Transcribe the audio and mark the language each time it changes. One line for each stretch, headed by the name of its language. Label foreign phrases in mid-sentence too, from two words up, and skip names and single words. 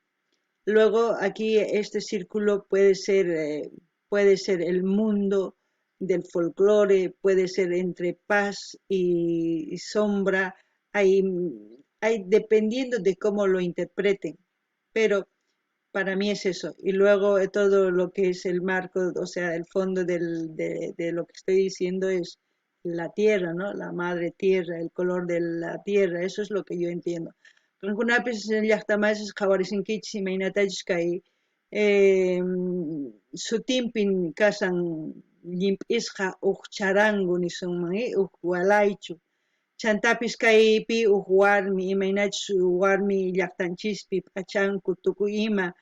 Spanish: Luego aquí este círculo puede ser el mundo del folclore, puede ser entre paz y sombra, hay, dependiendo de cómo lo interpreten, pero para mí es eso. Y luego todo lo que es el marco, o sea, el fondo de lo que estoy diciendo es la tierra, ¿no? La madre tierra, el color de la tierra, eso es lo que yo entiendo.
Quechua: Kunapis llaqtamasish qhawarisinkichis imaynatachus kay sutinpin kasan llimp'isqa huk charango nisunman huk walaychu chantapis kaypi huk warmi imaynachus warmi llaqtanchispi p'achanku tukuy ima